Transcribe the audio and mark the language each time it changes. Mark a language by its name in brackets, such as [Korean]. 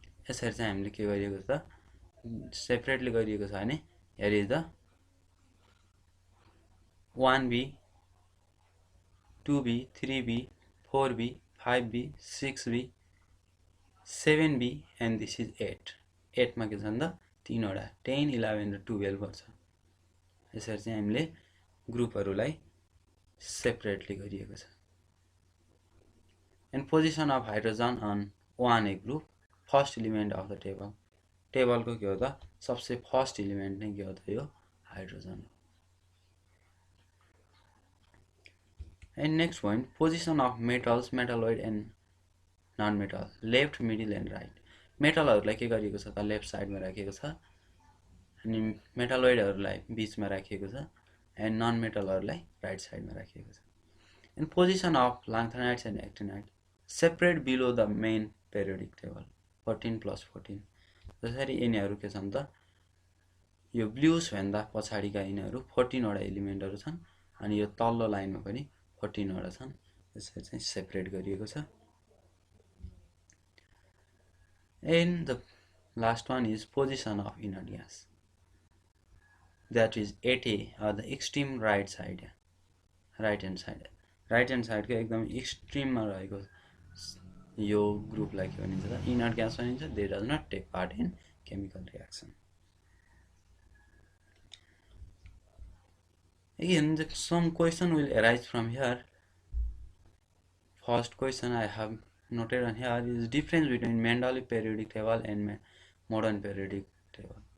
[Nepali] यसरी चाहिँ हामीले के गरिएको छ त सेपरेटली गरिएको छ भने [English] here is the 1B 2B 3B 4B 5B 6B 7B and this is 8. [Nepali] 8 मा के छ त 3 10 11 र 12 गर्छ। यसरी चाहिँ हामीले ग्रुपहरूलाई सेपरेटली गरिएको छ। [English] And position of hydrogen on 1A group, first element of the table. [Nepali] टेबलको के हो त सबसे फर्स्ट एलिमेन्ट नै के हो त यो हाइड्रोजन हो। [English] And next point, position of metals, metalloid and non metal, left middle and right. [Nepali] मेटलहरूलाई के गरिएको छ त लेफ्ट साइडमा राखिएको छ, अनि मेटलोइडहरूलाई बिचमा राखिएको छ, एन्ड नन मेटलहरूलाई राइट साइडमा राखिएको छ। [English] And position of lanthanides and actinide, separate below the main periodic table 14 + 14। [Nepali] जसरी यिनीहरू के छन् त यो ब्लुस भन्दा पछाडिका यिनीहरू 14 एलिमेन्टहरू छन्, अनि यो तल्लो लाइनमा पनि 14 छन्। यसरी चाहिँ सेपरेट गरिएको छ। [English] and the last one is position of inert gas, that is 8A or the extreme right side, right hand side, right hand side [Nepali] को एकदम एक्सट्रिममा रहेको यो ग्रुपलाई के भनिन्छ त इनर्ट ग्यास भनिन्छ। [English] They does not take part in chemical reaction. Again, some question will arise from here. First question I have noted on here is difference between Mendeleev periodic table and modern periodic table.